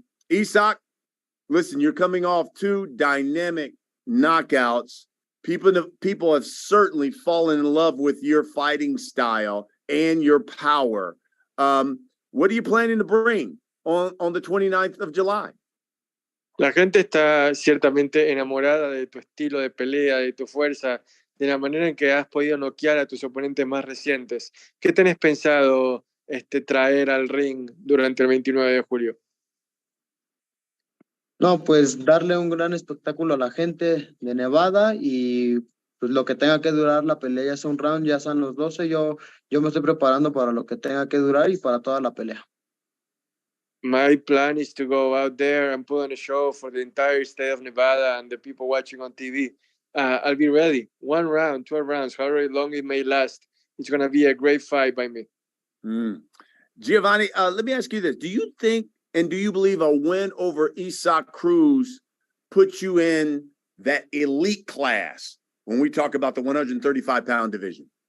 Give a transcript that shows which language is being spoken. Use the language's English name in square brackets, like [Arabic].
[English] Isaac, listen, you're coming off 2 dynamic knockouts. People have certainly fallen in love with your fighting style and your power. What are you planning to bring on the 29th of July? [Spanish] La gente está ciertamente enamorada de tu estilo de pelea, de tu fuerza, de la manera en que has podido noquear a tus oponentes más recientes. ¿Qué tenés pensado traer al ring durante el 29 de julio? No, pues darle un gran espectáculo a la gente de Nevada y pues lo que tenga que durar la pelea, ya sea un round, ya sean los 12, yo me estoy preparando para lo que tenga que durar y para toda la pelea. [English] My plan is to go out there and put on a show for the entire state of Nevada and the people watching on TV. I'll be ready. 1 round, 12 rounds, however long it may last. It's going to be a great fight by me. Giovanni, let me ask you this. Do you think and do you believe a win over Isaac Cruz puts you in that elite class when we talk about the 135-pound division?